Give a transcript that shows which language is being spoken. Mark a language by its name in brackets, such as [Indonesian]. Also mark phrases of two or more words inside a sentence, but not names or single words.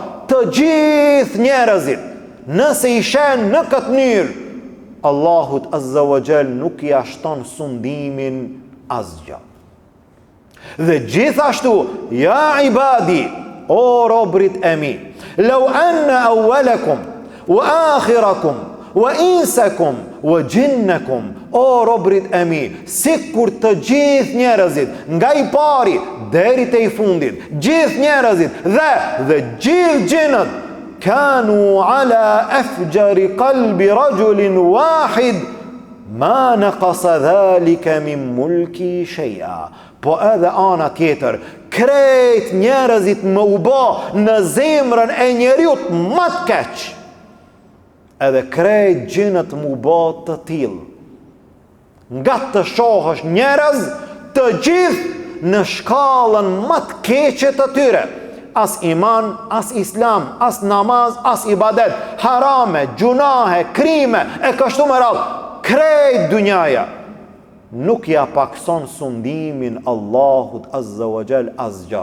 [Albanian] Të gjithë njerëzit, nëse i shenë në këtë mënyrë, Allahut [Arabic] عز وجل [Albanian] nuk i ashton sundimin asgjë. Dhe gjithashtu, [Arabic] يا عبادي, [Albanian] o robrit e mi, [Arabic] لو أن أولكم و وآخركم وإنسكم وجنكم, [Albanian] o robrit e mi, sikur të gjithë njerëzit, nga i pari deri te i fundit, gjithë njerëzit dhe gjithë gjinët, [Arabic] كانوا على أفجر قلب رجل واحد، ما نقص ذلك من ملكي شيئا. [Albanian] Po edhe ana tjetër, krejt njerëzit më u bë në zemrën e njeriut më të keq, edhe krejt gjinët më u bë të tillë. Nga të shohësh njerëz të gjithë në shkallën më të keqe të tyre, as iman, as islam, as namaz, as ibadet, harame, gjunahe, krime, e kështu me radhë, krejt dunjaja, nuk ja pakson sundimin Allahut [Arabic] عز وجل [Albanian] asgjë.